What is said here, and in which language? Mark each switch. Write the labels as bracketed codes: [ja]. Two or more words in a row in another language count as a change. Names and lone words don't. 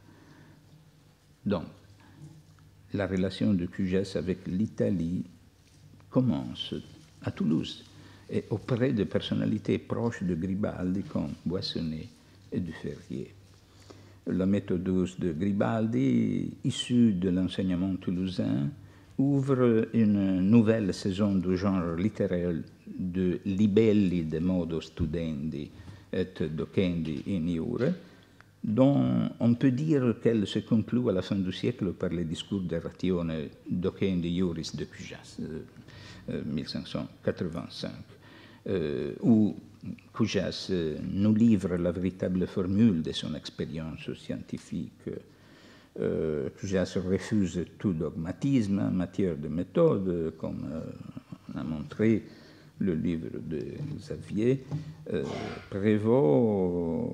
[fr] Donc, la relation de Cujas avec l'Italie commence à Toulouse et auprès de personnalités proches de Gribaldi comme Boissonnet et Duferrier. La Méthodus de Gribaldi, issue de l'enseignement toulousain, ouvre une nouvelle saison du genre [la] littéraire de libelli de modo studendi et docendi in iure, [fr] dont on peut dire qu'elle se conclut à la fin du siècle par les discours de Ratione docendi iuris de Cujas, 1585, où Cujas nous livre la véritable formule de son expérience scientifique. Cujas refuse tout dogmatisme en matière de méthode, comme a montré le livre de Xavier Prévost.